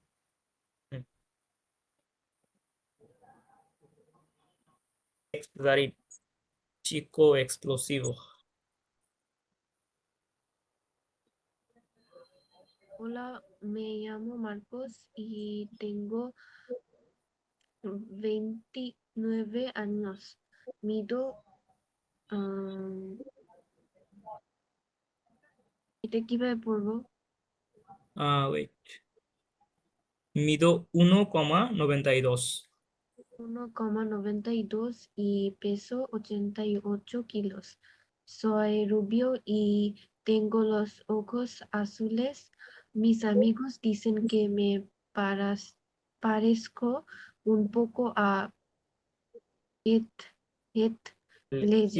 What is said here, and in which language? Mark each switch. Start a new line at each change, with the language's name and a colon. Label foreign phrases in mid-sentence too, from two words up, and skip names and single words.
Spanish: Very chico explosivo. Hola, me llamo Marcos y tengo 29 años. Mido,
Bangla: এটা কিভাবে পড়বো? Wait.
Spanish: Mido 1,92. 1,92 y peso 88 kilos. Soy rubio y tengo los ojos azules. Mis amigos dicen que me parezco un poco a Heath Ledger.